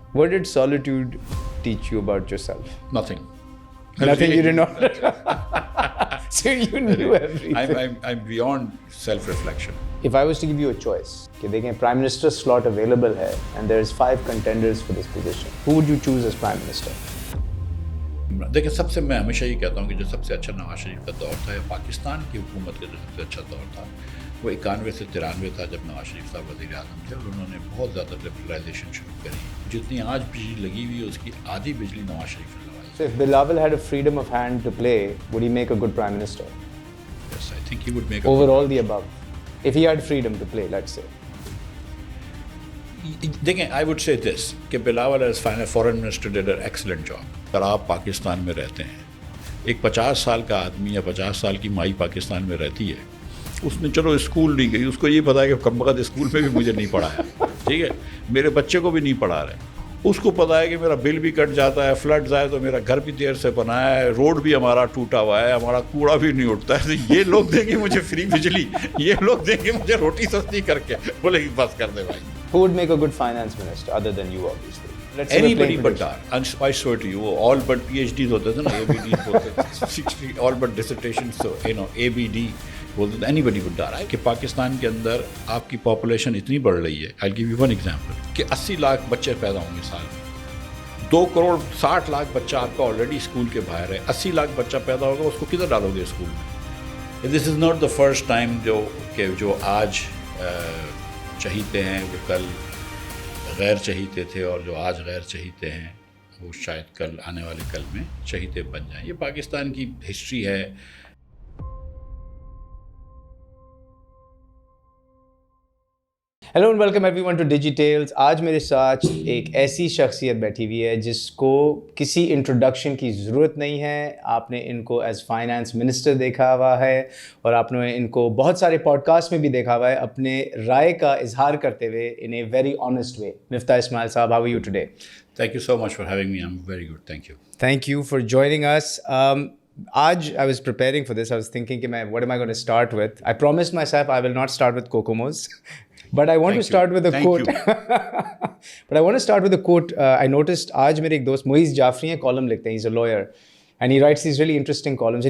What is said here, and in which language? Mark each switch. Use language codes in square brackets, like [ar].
[en] What did solitude teach you about yourself? Nothing. Nothing you did not. So you knew everything. I'm beyond self-reflection. If I was to give you a choice, [ur] کہ دیکھیں [en] prime minister slot available ہے and there's 5 contenders for this position, who would you choose as prime minister? [ur] دیکھیں سب سے میں ہمیشہ یہ کہتا ہوں کہ جو سب سے اچھا نواز شریف کا دور تھا یا پاکستان کی حکومت کا جو سب سے اچھا دور تھا وہ 91 سے 93 تھا جب نواز شریف صاحب وزیر اعظم تھے اور انہوں نے بہت زیادہ لبرلائزیشن شروع کری. جتنی آج بجلی لگی ہوئی ہے اس کی آدھی بجلی نواز شریف نے لگائی. [en] So if Bilawal had a freedom of hand to play, would he make a good prime minister? Yes, I think he would make a Over all the above. If he had freedom to play, let's say. دیکھیں I would say this کہ Bilawal as foreign minister did an excellent job. [ur] اگر آپ پاکستان میں رہتے ہیں ایک 50 سال کا آدمی یا 50 سال کی مائی پاکستان میں رہتی ہے, اس نے چلو اسکول نہیں گئی, اس کو یہ پتا ہے کہ کم وقت اسکول میں بھی مجھے نہیں پڑھایا, ٹھیک ہے, میرے بچے کو بھی نہیں پڑھا رہے, اس کو پتا ہے کہ میرا بل بھی کٹ جاتا ہے, فلڈز آئے تو میرا گھر بھی دیر سے بنایا ہے, روڈ بھی ہمارا ٹوٹا ہوا ہے, ہمارا کوڑا بھی نہیں اٹھتا ہے, تو یہ لوگ دیں گے مجھے فری بجلی, یہ لوگ دیں گے مجھے روٹی سستی کر کے, بولے بس کر دے بھائی. [en] Who would make a good finance minister other than you, obviously? Let's say Anybody but that. And I swear to you, all but PhDs [ur] ہوتے تھے نا, [en] ABDs ہوتے تھے, all but dissertations, so ABD [ur] بولتے تھے, [en] anybody but that. [ur] کہ پاکستان کے اندر آپ کی پاپولیشن اتنی بڑھ رہی ہے, [en] I'll give you one example, [ur] کہ 80 لاکھ بچے پیدا ہوں گے سال میں, 2 کروڑ 60 لاکھ بچہ آپ کا آلریڈی اسکول کے باہر ہے, 80 لاکھ بچہ پیدا ہوگا, اس کو کدھر ڈالو گے اسکول میں؟ [en] this is not the first time [ur] جو آج چہیتے ہیں وہ کل غیر چہیتے تھے, اور جو آج غیر چہیتے ہیں وہ شاید کل آنے والے کل میں چہیتے بن جائیں. یہ پاکستان کی ہسٹری ہے. [en] Hello and welcome everyone to digitals. [ur] آج میرے ساتھ ایک ایسی شخصیت بیٹھی ہوئی ہے جس کو کسی انٹروڈکشن کی ضرورت نہیں ہے. آپ نے ان کو [en] as finance minister [ur] دیکھا ہوا ہے اور آپ نے ان کو بہت سارے پوڈ کاسٹ میں بھی دیکھا ہوا ہے اپنے رائے کا اظہار کرتے ہوئے [en] In a very honest way. Miftah Ismail sahab, how are you today? Thank you so much for having me. I'm very good. Thank you. Thank you for joining us. آج I was preparing for this. I was thinking کہ what am I going to start with? I promised myself I will not start with Kokomos. But I want to start with a quote. But I want to start with a quote. I noticed [ur] آج میرے ایک دوست Moiz Jafferi ہیں, column لکھتے ہیں. [en] He's a lawyer and he writes these really interesting columns.